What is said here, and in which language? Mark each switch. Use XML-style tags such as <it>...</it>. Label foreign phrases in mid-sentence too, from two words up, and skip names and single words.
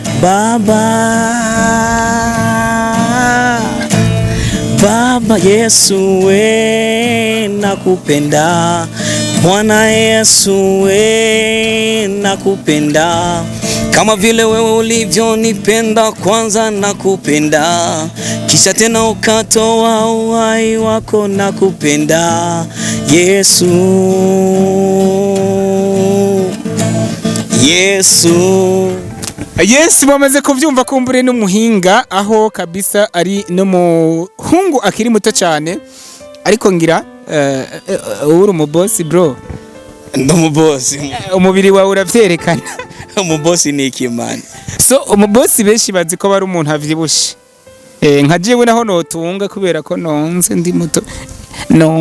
<sw>Baba Yesu we nakupenda, Bwana Yesu we nakupenda, kama vile wewe ulivyonipenda kwanza nakupenda, kisha tena ukatoa uhai wako nakupenda Yesu.</sw> <rn>Yes, bamaze kuvyumva kumbure n'umuhinga aho kabisa ari no muhungu akiri muto cyane, ariko ngira uri umubosi bro. Ndumubosi. Umubiri wawe uravyerekana. Umubosi ni ikimana. So umubosi benshi bazi ko bari umuntu avyibushe. Nka jewe naho notunga kubera ko nonze ndi muto.</rn>